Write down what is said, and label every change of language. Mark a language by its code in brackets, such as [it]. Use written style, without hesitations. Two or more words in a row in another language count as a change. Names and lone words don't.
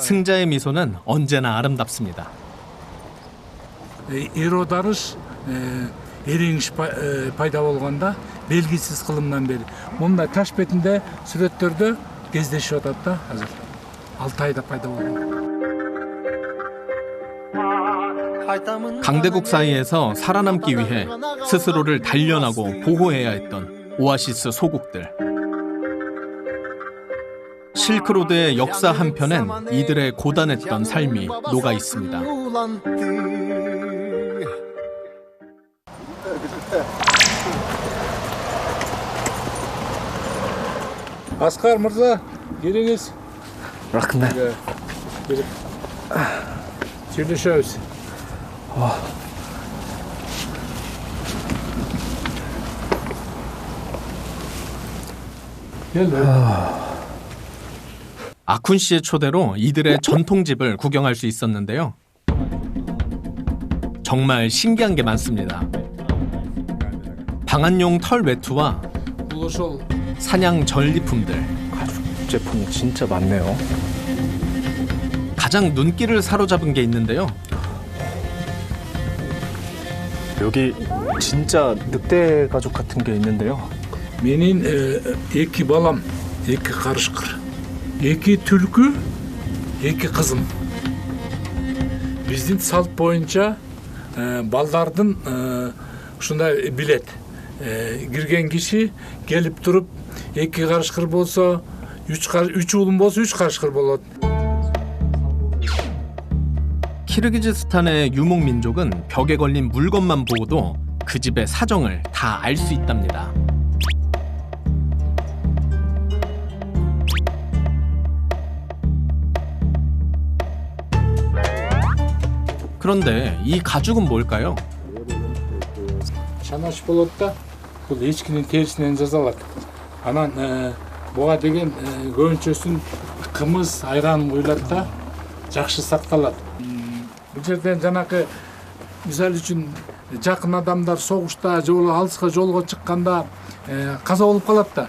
[ko] 승자의 미소는 언제나 아름답습니다. [ky] Эр оодарыш эреңиш пайда болгондо белгисиз кылымдан бери мындай таш бетинде сүрөттөрдө кездешип атат да азыр 6 айда пайда болгон. [ko] 강대국 사이에서 살아남기 위해 스스로를 단련하고 보호해야 했던 오아시스 소국들. 실크로드의 역사 한편엔 이들의 고단했던 삶이 녹아 있습니다. [ky] Аскар мырза, келиңиз. рахмет. Сүйлөшөбүз. [ko] 아쿤 씨의 초대로 이들의 전통집을 구경할 수 있었는데요. 정말 신기한 게 많습니다. 방한용 털 외투와 [ky] Бул ошол [ko] 사냥 전리품들, 가죽 제품이 진짜 많네요. 가장 눈길을 사로잡은 게 있는데요. 여기 진짜 늑대 가죽 같은 게 있는데요. [ky] менин эки балам, эки карышкыр, эки түлкү, эки кызым. Биздин салт боюнча балдардын ушундай билет. Кирген киши келип туруп, эки карышкыр болсо, үч уулум болсо, үч карышкыр болот. [ko] 키르기즈스탄의 유목 민족은 벽에 걸린 물건만 보고도 그 집의 사정을 다 알 수 있답니다. 그런데 이 가죽은 뭘까요? [ky] Чанаш болот да, бул эчкинин терисинен жасалат. Анан буга деген көбүнчөсүн кымыз, айран куюлат да, жакшы сакталат. Бул жерден жанакы мисалы үчүн жакын адамдар согушта же болбосо алыска жолго чыкканда каза болуп калат да.